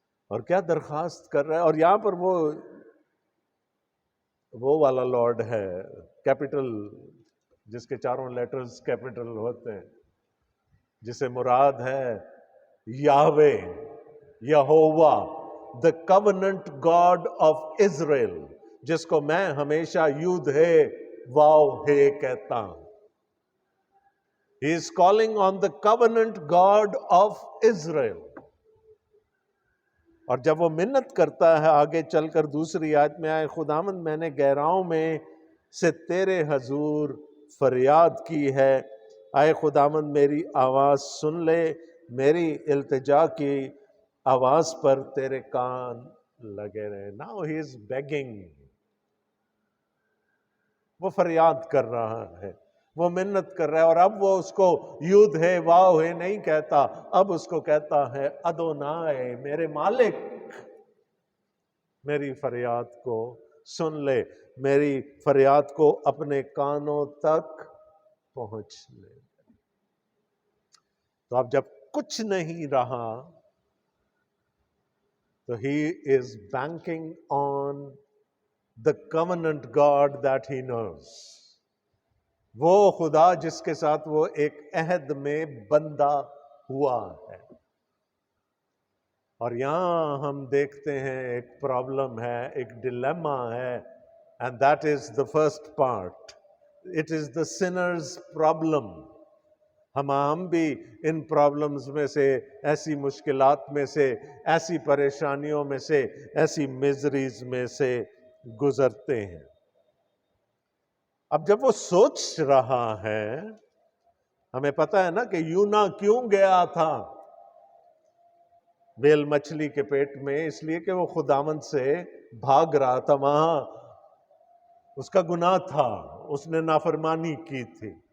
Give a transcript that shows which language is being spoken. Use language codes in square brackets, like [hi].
[ur] اور کیا درخواست کر رہا ہے؟ اور یہاں پر وہ والا لارڈ ہے، کیپٹل، جس کے چاروں لیٹرز کیپٹل ہوتے ہیں، جسے مراد ہے یاہوے، یہووا، [en] the covenant God of Israel، [ur] جس کو میں ہمیشہ یود ہے واو ہے کہتا ہوں. [en] He is calling on the covenant God of Israel. [ur] اور جب وہ منت کرتا ہے آگے چل کر دوسری آیت میں، آئے خداوند میں نے گہراؤں میں سے تیرے حضور فریاد کی ہے. آئے خداوند میری آواز سن لے، میری التجا کی آواز پر تیرے کان لگے رہے. [en] Now he is begging. [ur] وہ فریاد کر رہا ہے، وہ منت کر رہا ہے. اور اب وہ اس کو یود ہے واو ہے نہیں کہتا، اب اس کو کہتا ہے ادونائے، میرے مالک، میری فریاد کو سن لے، میری فریاد کو اپنے کانوں تک پہنچ لے. تو اب جب کچھ نہیں رہا تو [en] he is banking on the covenant God that he knows. [ur] وہ خدا جس کے ساتھ وہ ایک عہد میں بندہ ہوا ہے. اور یہاں ہم دیکھتے ہیں ایک پرابلم ہے، ایک ڈیلیما ہے، [en] and that is the first part. It is the sinner's problem. [ur] ہم بھی ان پرابلمز میں سے، ایسی مشکلات میں سے، ایسی پریشانیوں میں سے، ایسی میزریز میں سے گزرتے ہیں۔ اب جب وہ سوچ رہا ہے، ہمیں پتا ہے نا کہ یونا کیوں گیا تھا بیل مچھلی کے پیٹ میں، اس لیے کہ وہ خداوند سے بھاگ رہا تھا، وہاں اس کا گناہ تھا، اس نے نافرمانی کی تھی۔